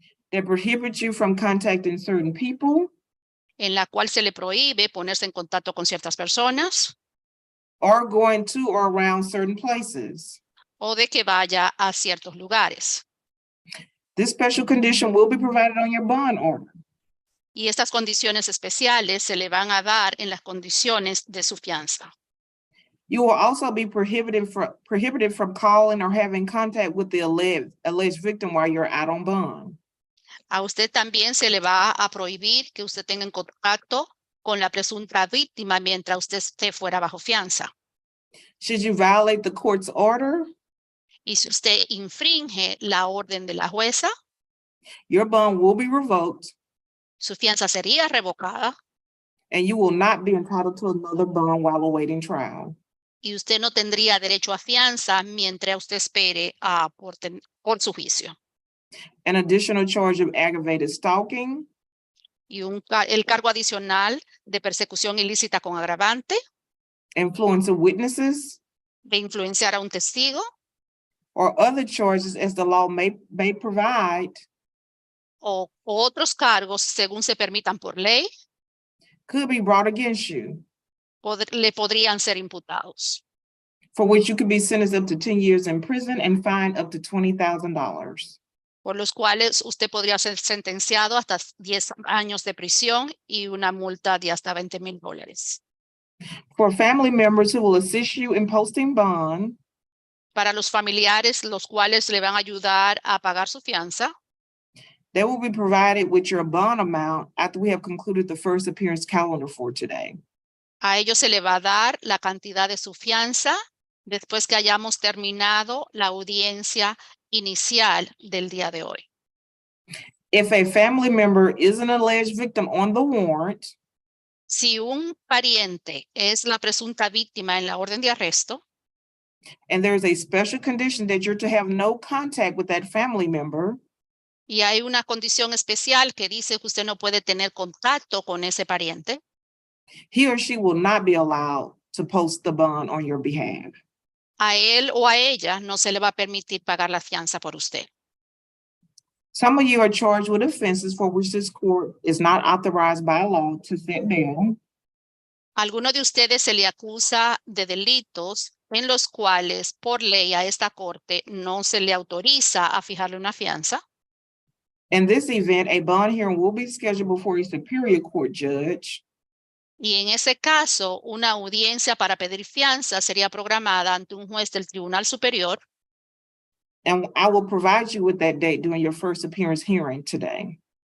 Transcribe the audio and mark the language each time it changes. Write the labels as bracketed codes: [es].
[en] that prohibit you from contacting certain people [es] en la cual se le prohíbe ponerse en contacto con ciertas personas [en] or going to or around certain places. [es] o de que vaya a ciertos lugares. [en] This special condition will be provided on your bond order. [es] Y estas condiciones especiales se le van a dar en las condiciones de su fianza. [en] You will also be prohibited from calling or having contact with the alleged victim while you're out on bond. [es] A usted también se le va a prohibir que usted tenga en contacto con la presunta víctima mientras usted esté fuera bajo fianza. [en] Should you violate the court's order, [es] Y si usted infringe la orden de la jueza, [en] your bond will be revoked [es] su fianza sería revocada [en] and you will not be entitled to another bond while awaiting trial. [es] y usted no tendría derecho a fianza mientras usted espere por su juicio. [en] An additional charge of aggravated stalking, [es] Y el cargo adicional de persecución ilícita con agravante, [en] influence of witnesses, [es] de influenciar a un testigo [en] or other charges as the law may provide, [es] o otros cargos según se permitan por ley, [en] could be brought against you, [es] le podrían ser imputados, [en] for which you could be sentenced up to 10 years in prison and fined up to $20,000. [es] por los cuales usted podría ser sentenciado hasta 10 años de prisión y una multa de hasta $20,000. [en] For family members who will assist you in posting bond, [es] Para los familiares, los cuales le van a ayudar a pagar su fianza, [en] they will be provided with your bond amount after we have concluded the first appearance calendar for today. [es] a ellos se le va a dar la cantidad de su fianza después que hayamos terminado la audiencia inicial del día de hoy. [en] If a family member is an alleged victim on the warrant, [es] Si un pariente es la presunta víctima en la orden de arresto [en] and there's a special condition that you're to have no contact with that family member, [es] y hay una condición especial que dice que usted no puede tener contacto con ese pariente, [en] he or she will not be allowed to post the bond on your behalf. [es] a él o a ella no se le va a permitir pagar la fianza por usted. [en] Some of you are charged with offenses for which this court is not authorized by law to set bail. [es] Alguno de ustedes se le acusa de delitos en los cuales por ley a esta corte no se le autoriza a fijarle una fianza. [en] In this event, a bond hearing will be scheduled before a superior court judge. [es] Y en ese caso, una audiencia para pedir fianza sería programada ante un juez del Tribunal Superior. [en] And I will provide you with that date during your first appearance hearing today.